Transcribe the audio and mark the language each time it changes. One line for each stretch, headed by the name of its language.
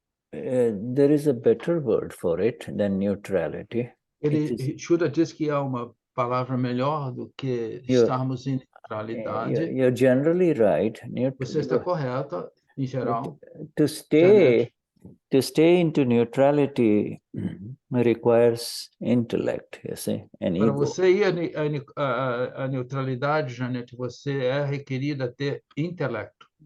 English: There is a better word for it than neutrality.
Portuguese: Shuddha diz que há uma palavra melhor do que estarmos em neutralidade.
English: You're generally right.
Portuguese: Você está correta, em geral.
English: To stay to stay into neutrality requires intellect, you see, and
Portuguese: Para
English: ego.
Portuguese: você ir à neutralidade, Janete, você é requerido a ter intelecto.